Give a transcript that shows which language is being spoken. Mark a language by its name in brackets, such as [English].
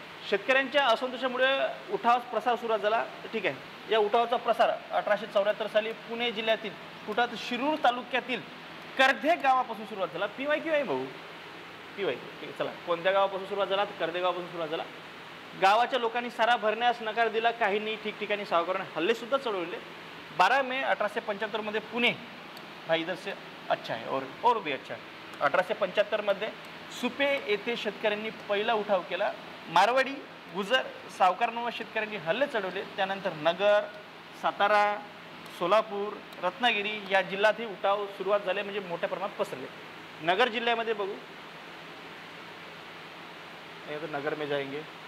[Marathi] शेतकऱ्यांच्या असंतोषामुळे उठावास प्रसार सुरू झाला. ठीक आहे, या उठावाचा प्रसार 1874 साली पुणे जिल्ह्यातील कुठात शिरूर तालुक्यातील कर्धे गावापासून सुरुवात झाला. PYQ आहे भाऊ, PYQ. ठीक आहे, चला कोणत्या गावापासून सुरुवात झाला, कर्धे गावापासून सुरुवात झाला. गावाच्या लोकांनी सारा भरण्यास नकार दिला. काहींनी ठिकठिकाणी सावकारांना हल्ले सुद्धा चढवले. 12 मे 1875 मध्ये पुणे, [Hindi] भाई इधर से अच्छा है और भी अच्छा है. [Marathi] 1875 मध्ये सुपे येथे शेतकऱ्यांनी पहिला उठाव केला. मारवाडी, गुजर, सावकारांवर शेतकऱ्यांनी हल्ले चढवले. त्यानंतर नगर, सातारा, सोलापूर, रत्नागिरी या जिल्ह्यातही उठाव सुरुवात झाले, म्हणजे मोठ्या प्रमाणात पसरले. नगर जिल्ह्यामध्ये बघू, [Hindi] तो नगर में जाएंगे.